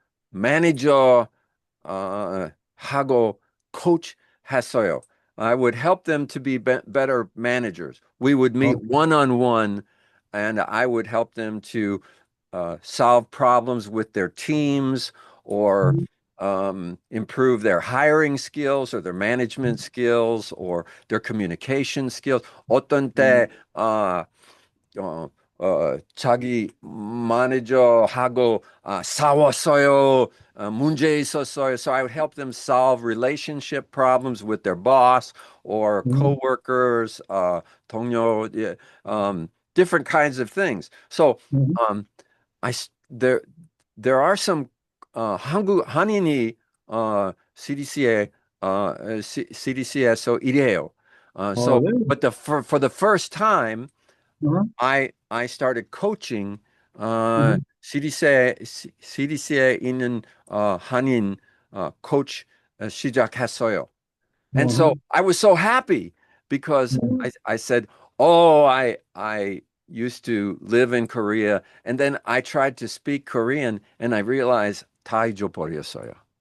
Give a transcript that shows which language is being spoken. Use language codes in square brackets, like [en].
[ko] 매니저 하고 coach 했어요. [en] I would help them to be better managers. We would meet Okay. one-on-one, and I would help them to solve problems with their teams or improve their hiring skills or their management skills or their communication skills. [ko] 어떤 때 어, 자기 매니저하고 싸웠어요. 문제 있었어요. [en] So I would help them solve relationship problems with their boss or 음, coworkers, 동료, yeah, different kinds of things. So 음, um, there are some [ko] 한국 한인이 CDC에 CDC에서 일해요. [en] So [ko] 왜? [en] but for the first time 어? I started coaching 음, [ko] CDC에 있는 한인 coach 시작했어요. [en] And 어허, so I was so happy because 음, I said, "Oh, I used to live in Korea, and then I tried to speak Korean, and I realized [ko] 다 잊어버렸어요.